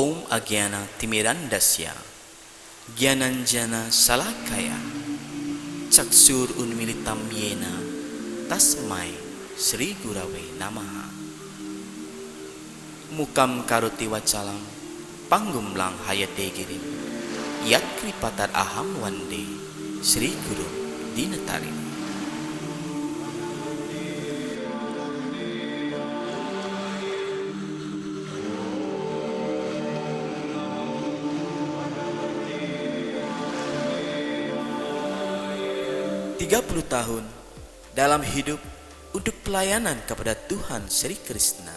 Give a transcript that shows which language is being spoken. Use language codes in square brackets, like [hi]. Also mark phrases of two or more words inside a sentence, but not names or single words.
[sa] agyana timirandasya gyananjana salakaya caksur unmilitam yena tasmai Sri Gurave Namaha. Mukam karoti wacalam panggumlang hayate girim yat kripatar aham wande Sri Guru Dinatarini. [id] Puluh tahun dalam hidup untuk pelayanan kepada Tuhan Sri Krishna.